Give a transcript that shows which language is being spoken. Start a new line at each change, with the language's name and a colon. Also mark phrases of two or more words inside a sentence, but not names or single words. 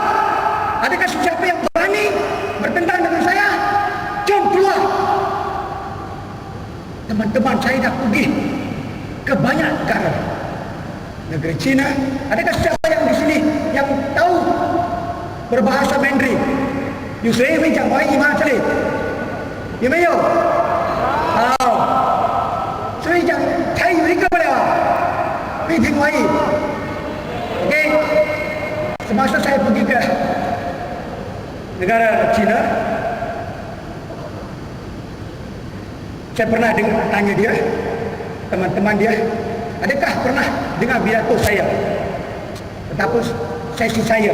Malay: Adakah sesiapa yang berani bertentang dengan saya? Jom keluar. Teman-teman, saya dah pergi ke banyak negara. Negeri China. Adakah sesiapa yang di sini yang tahu berbahasa Mandarin?
Chinese: 有谁会讲华语吗？这里有没有？好，所以讲台语一个不了，会听华语。
Malay: OK， semasa saya pergi ke negara China, saya pernah tanya dia, teman-teman dia, adakah pernah dengar pidato saya ataupun sesi saya?